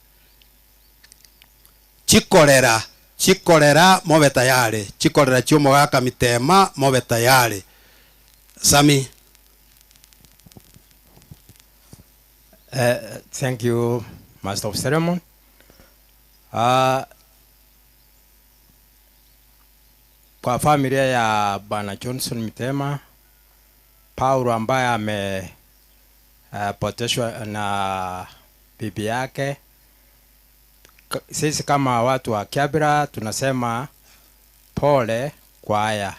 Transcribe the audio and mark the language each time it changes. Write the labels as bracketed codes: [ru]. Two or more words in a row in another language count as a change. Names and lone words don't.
[guz] Chikorera mobe tayari. Chikorera chumo gaka mitema mobe tayari. Sami. [en] Thank you, Master of Ceremony. [sw] Kwa familia ya Bwana Johnson Mitema, Paulo ambaye amepoteshwa na bibi yake, sisi kama watu wa Nyamira tunasema pole kwa haya.